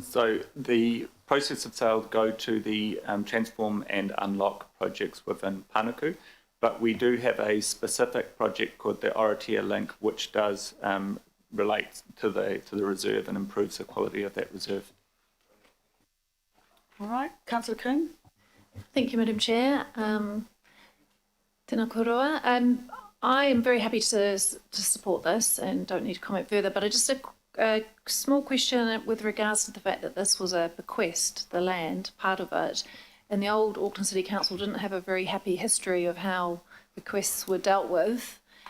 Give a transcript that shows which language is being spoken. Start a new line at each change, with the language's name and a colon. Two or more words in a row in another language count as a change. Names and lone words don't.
English: So the proceeds of sale go to the Transform and Unlock projects within Panuku, but we do have a specific project called the Oratia Link, which does relate to the reserve and improves the quality of that reserve. All right, Councillor Coon. Thank you, Madam Chair.
Māori: Tēnā koroa.
English: I am very happy to support this and don't need to comment further, but just a small question with regards to the fact that this was a bequest, the land, part of it, and the old Auckland City Council didn't have a very happy history of how bequests were dealt with.